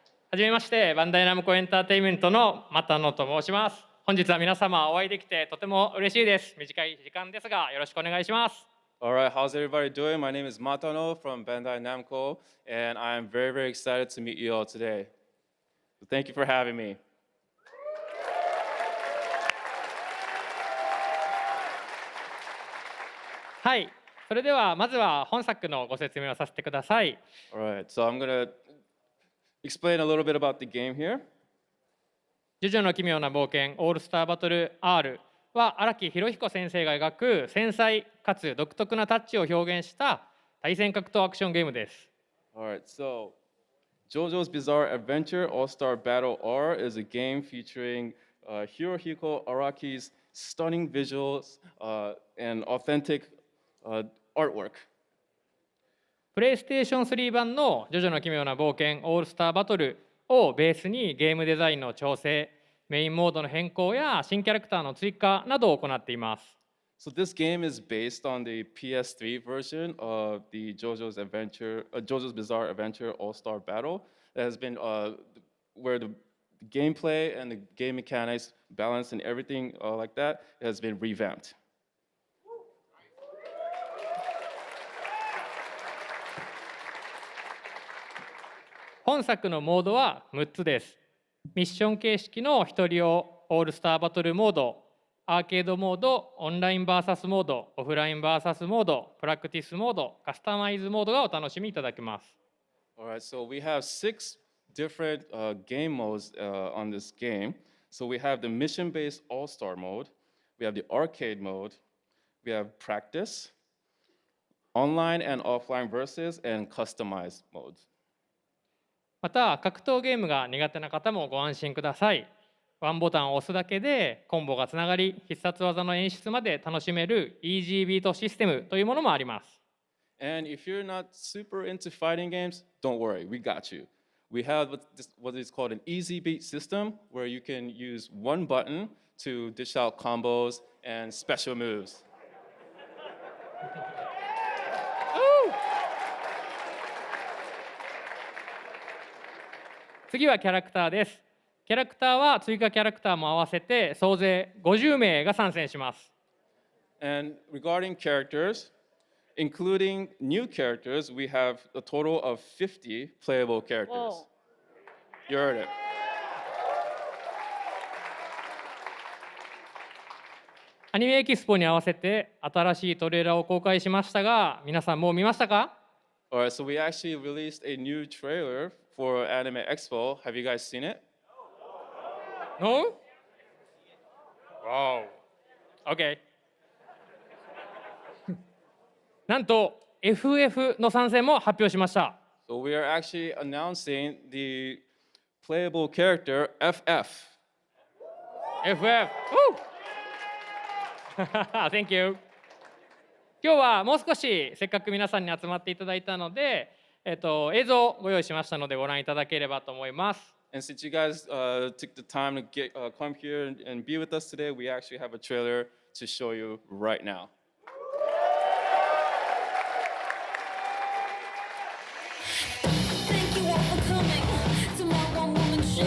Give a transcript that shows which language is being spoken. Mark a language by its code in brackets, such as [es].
[ja] はじめまして、バンダイナムコエンターテインメントの又野と申します。本日は皆様お会いできてとても嬉しいです。短い時間ですがよろしくお願いします。 [en] All right, how's everybody doing? My name is Matano from Bandai Namco, and I'm very, very excited to meet you all today. So thank you for having me. [ja] はい、それではまずは本作のご説明をさせてください。 [en] All right, so I'm going to explain a little bit about the game here. [ja] ジョジョの奇妙な冒険オールスターバトル R は荒木博彦先生が描く繊細かつ独特なタッチを表現した対戦格闘アクションゲームです。 [en] All right, so JoJo's Bizarre Adventure All-Star Battle R is a game featuring Hirohiko Araki's stunning visuals and authentic artwork. [ja] プレイステーション3版のジョジョの奇妙な冒険オールスターバトルをベースにゲームデザインの調整、メインモードの変更や新キャラクターの追加などを行っています。 [en] So this game is based on the PS3 version of the JoJo's Bizarre Adventure All-Star Battle that has been where the gameplay and the game mechanics, balance and everything like that has been revamped. [ja] 本作のモードは6つです。ミッション形式の一人用オールスターバトルモード、アーケードモード、オンライン VS モード、オフライン VS モード、プラクティスモード、カスタマイズモードがお楽しみいただけます。 [en] All right, so we have 6 different game modes on this game. So we have the mission-based all-star mode, we have the arcade mode, we have practice, online and offline versus, and customized modes. [ja] また格闘ゲームが苦手な方もご安心ください。ワンボタンを押すだけでコンボがつながり、必殺技の演出まで楽しめるイージービートシステムというものもあります。 [en] And if you're not super into fighting games, don't worry, we got you. We have what is called an easy beat system where you can use one button to dish out combos and special moves. [ja] 次はキャラクターです。キャラクターは追加キャラクターも合わせて総勢50名が参戦します。 [en] And regarding characters, including new characters, we have a total of 50 playable characters. Whoa. You heard it. [ja] アニメエキスポに合わせて新しいトレーラーを公開しましたが、皆さんもう見ましたか？ [en] All right, so we actually released a new trailer for Anime Expo. Have you guys seen it? No? Wow. Okay. [ja] なんと FF の参戦も発表しました。 [en] So we are actually announcing the playable character FF. FF! Woo! Thank you. [ja] 今日はもう少しせっかく皆さんに集まっていただいたので、映像をご用意しましたのでご覧いただければと思います。 [en] And since you guys took the time to come here and be with us today, we actually have a trailer to show you right now. Thank you all for coming to my one woman show.